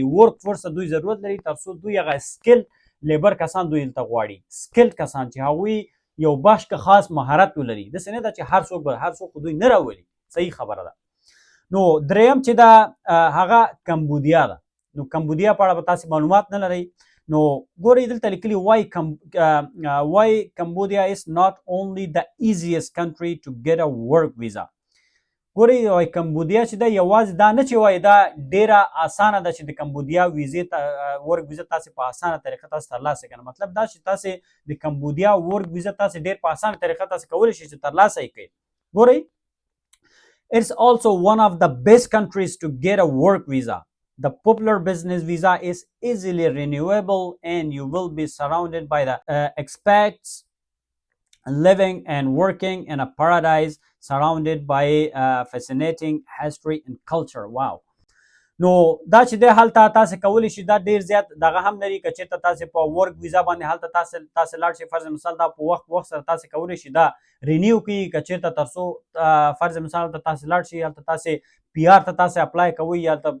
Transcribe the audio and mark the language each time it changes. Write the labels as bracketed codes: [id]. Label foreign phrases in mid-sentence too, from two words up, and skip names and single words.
[en] work force [ps] ته دوی ضرورت لري تر څو دوی هغه [en] skill labor [ps] کسان دوی دلته غواړي، سکل کسان چې هغوی یو بخش که خاص مهارت ولري. داسې نه ده چې هر څوک خو دوی نه راولي، صحیح خبره ده. نو دریم چې ده هغه کمبودیا ده. نو کمبودیا په اړه به تاسې معلومات نه لرئ، نو ګورئ دلته لیکلي [en] why Cambodia is not only the easiest country to get a work visa. [ps] ګورئ کمبودیا چې ده یوازې دا نه چې وایي دا ډیره اسانه ده چې د کمبودیا [en] work visa [ps] تاسې په اسانه طریقه تاسې ترلاسه کړئ. مطلب دا چې تاسې د کمبودیا [en] work visa [ps] تاسې ډیر په اسانه طریقه تاسې کولی شئ چې ترلاسه یې کړئ. [en] ګورئ it's also one of the best countries to get a work visa. The popular business visa is easily renewable and you will be surrounded by the expats living and working in a paradise surrounded by fascinating history and culture. Wow. [ps] نو دا چې دی هلته تاسې کولی شئ دا ډېر زیات دغه هم لري که چېرته تاسې په [en] work visa [ps] باندې هلته تاسې لاړ شئ فرض مثال دا په وخت سره تاسې کولی شئ دا رینیو کړي که چېرته تر څو فرض مثال هلته تاسې لاړ شئ هلته تاسې پی آر ته تاسې اپلای کوئ یا هلته